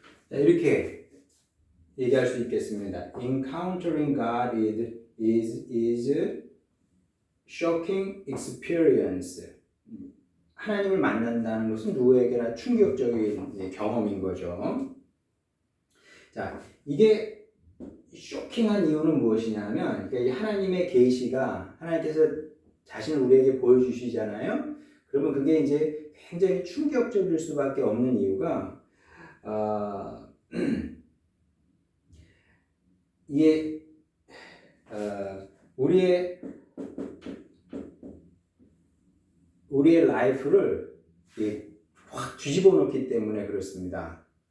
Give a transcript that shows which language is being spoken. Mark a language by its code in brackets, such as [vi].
[ko] 이렇게 얘기할 수 있겠습니다. [en] Encountering God is shocking experience. [ko] 하나님을 만난다는 것은 누구에게나 충격적인 경험인 거죠. 자, 이게 쇼킹한 이유는 무엇이냐면 그러니까 이 하나님의 계시가 하나님께서 자신을 우리에게 보여주시잖아요. 그러면 그게 이제 굉장히 충격적일 수밖에 없는 이유가 이게 우리의 라이프를 확 뒤집어 놓기 때문에 그렇습니다.